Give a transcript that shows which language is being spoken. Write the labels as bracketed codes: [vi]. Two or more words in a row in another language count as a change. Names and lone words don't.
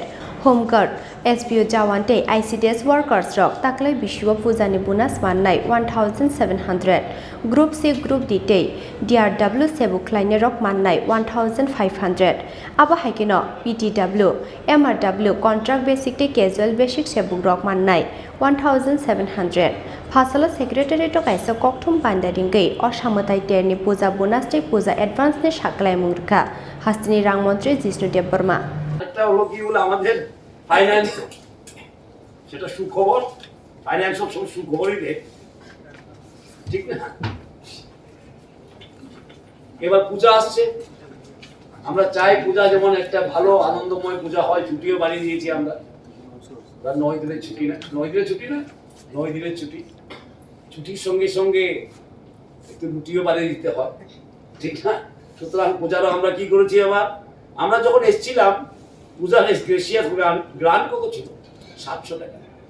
[trp] Home Guard SPO Jawante ICDS workers rok taklai bisuo Puja ni bunas mannai 1700 Group C Group D te DRW Sebok Khlainairok mannai 1500 abo haikeno PTW MRW [en] contract basic [trp] te [en] casual basic [trp] Sebok rok mannai 1700 Phasalo secretary to kaisa kokthum pandadingkai Ossa Mwtaino ni Puja bunas te Puja advance ni Saklaimung Rwkha Haste ni rangmantri Jishnu Deborma [bn] একটা হলো কি হলো আমাদের ফাইন্যান্স সেটা সুখবর ফাইন্যান্স সব সুখবরই দেয় ঠিক না এবার পূজা আসছে আমরা চাই পূজা যেমন একটা ভালো আনন্দময় পূজা হয় ছুটিও বাড়িয়ে দিয়েছি আমরা 9 দিনের ছুটি না 9 দিনের ছুটি না 9 দিনের ছুটি ছুটির সঙ্গে সঙ্গে একটু রুটিও বাড়িয়ে দিতে হয় ঠিক না সুতরাং পূজারও আমরা কি করেছি আবার আমরা যখন এসেছিলাম পূজার [en] gracious grant [bn] কত ছিল 700 টাকা